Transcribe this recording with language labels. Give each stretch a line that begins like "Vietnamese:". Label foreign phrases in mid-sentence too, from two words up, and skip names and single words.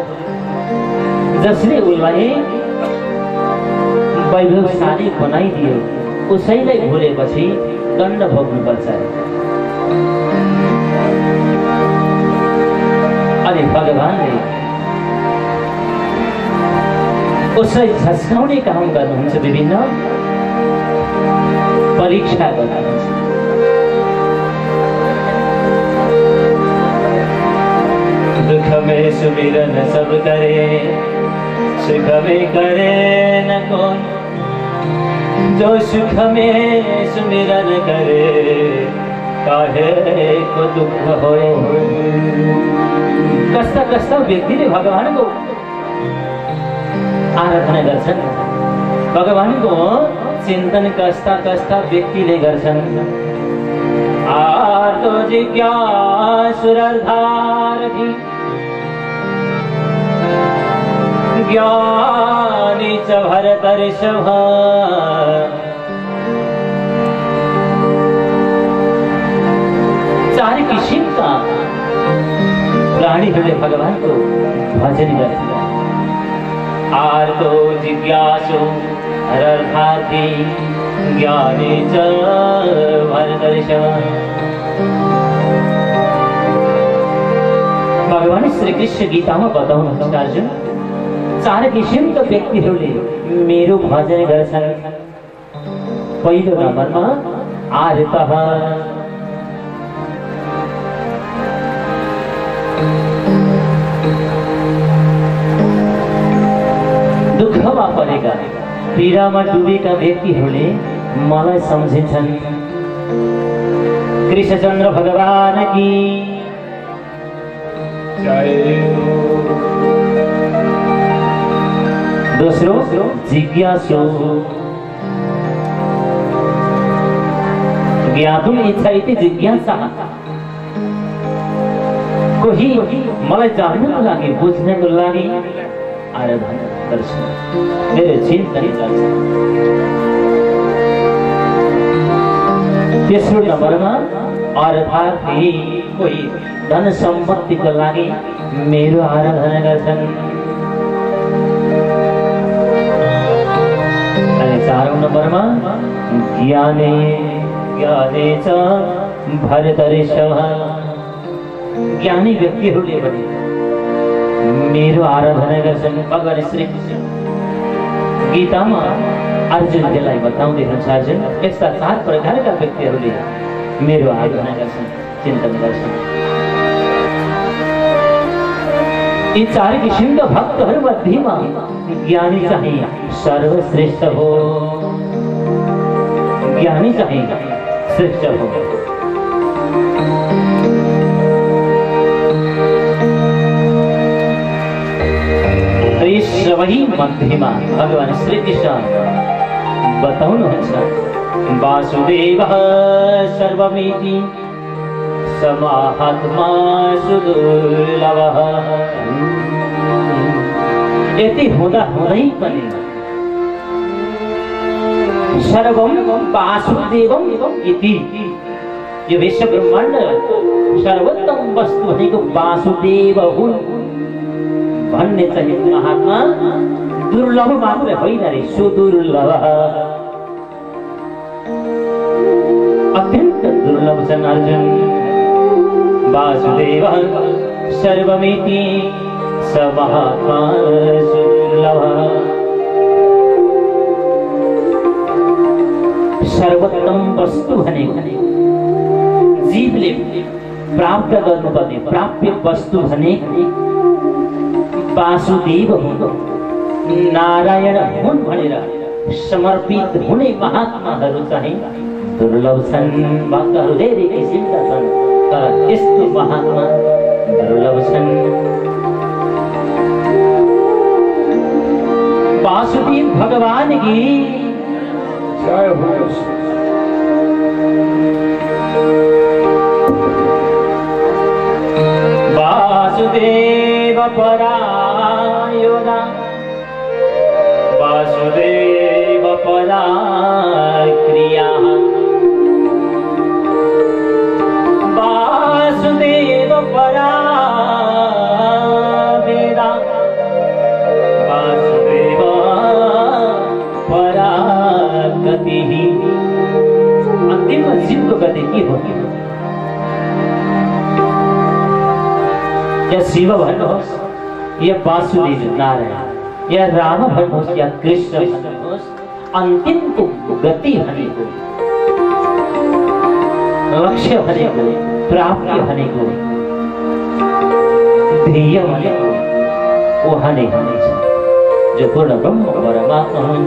Nepali: जसले उसलाई वैभवशाली बनाइदियो, उसैलाई भुलेपछि दण्ड भोग्नुपर्छ। अनि भगवानले उसलाई झस्काउने काम गर्नुहुन्छ, विभिन्न परीक्षा गर्नुहुन्छ।
Hindi: दुख में सुमिरन सब करे, सुख में करे न कोई, जो सुख में सुमिरन करे, काहे को दुख होए।
Nepali: कस्ता कस्ता व्यक्तिले भगवानको आराधना गर्छन्, भगवानको चिन्तन कस्ता कस्ता व्यक्तिले गर्छन्।
Sanskrit: आर्तो जिज्ञासुरर्धारथि ज्ञानी च भरतर्षभ।
Nepali: चार किसिमका प्राणीहरूले भगवानको भजन गर्छन्।
Sanskrit: आर्तो जिज्ञासु हरर्थार्थी ज्ञानी च भरतर्षभ।
Nepali: भगवान श्री कृष्ण गीतामा बताउनुहुन्छ, अर्जुन, चार किसिमका व्यक्तिहरूले मेरो भजन गर्छन्। पहिलो नम्बरमा आर्तः, दुःखमा परेका, पीडामा डुबेका व्यक्तिहरूले मलाई सम्झिन्छन्। कृष्णचन्द्र भगवान की दोस्रो जिज्ञासु,
Sanskrit: ज्ञातुम् इच्छा इति जिज्ञासा।
Nepali: कोही मलाई जान्नको लागि, बुझ्नको लागि आराधना गर्छ, मेरो चिन्तन गर्छ। तेस्रो नम्बरमा अर्थार्थी, कोही धन सम्पत्तिको लागि मेरो आराधना गर्छन्। अनि चारौं नम्बरमा
Sanskrit: ज्ञाने ज्ञाने च भरतर्षभ।
Nepali: ज्ञानी व्यक्तिहरूले पनि मेरो आराधना गर्छन्। भगवान श्री कृष्ण गीतामा अर्जुनलाई बताउँदै हुनुहुन्छ, अर्जुन, यस्ता चार प्रकारका व्यक्तिहरूले मेरो आराधना गर्छन्, चिन्तन गर्छन्। यी चार किसिमका भक्तहरू मध्येमा ज्ञानी चाहिँ सर्वश्रेष्ठ हो। ज्ञानी चाहिँ श्रेष्ठ हो। यी सबै मध्येमा भगवान श्री कृष्ण बताउनुहुन्छ,
Sanskrit: वासुदेवः सर्वमिति समाहात्मा सुदुर्लभः।
Nepali: यति हुँदा हुँदै पनि
Sanskrit: सर्वम वासुदेवम इति
Nepali: यो विश्व ब्रह्माण्ड सर्वोत्तम वस्तु भनेको वासुदेव हुन् भन्ने चाहिँ महात्मा दुर्लभ मात्र होइन रे, सुदुर्लभ, अत्यन्त दुर्लभ छन् अर्जुन।
Sanskrit: वासुदेव सर्वमिति स महात्मा सुदुर्लभ।
Nepali: सर्वोत्तम वस्तु भनेको जीवले प्राप्त गर्नुपर्ने प्राप्य वस्तु भनेको वासुदेव हुन्, नारायण हुन् भनेर समर्पित हुने महात्माहरू चाहिँ दुर्लभ छन्। भक्तहरू धेरै किसिमका छन् तर यस्तो महात्मा दुर्लभ छन्।
Hindi: वासुदेव भगवान की जय हो।
Sanskrit: वासुदेव परायणा वासुदेव पराक्रिया वासुदेव परा वेदा वासुदेव परा गति।
Hindi: अंतिम जीव गति की होगी
Nepali: या शिव भन्नुहोस् या वासुदेव नारायण या राम भन्नुहोस् या कृष्ण भन्नुहोस्, अन्तिमको गति भनेको लक्ष्य भनेको प्राप्ति भनेको ध्येय भनेको उहाँ नै हुनेछ जो पूर्ण ब्रह्म परमात्मा हुनुहुन्छ।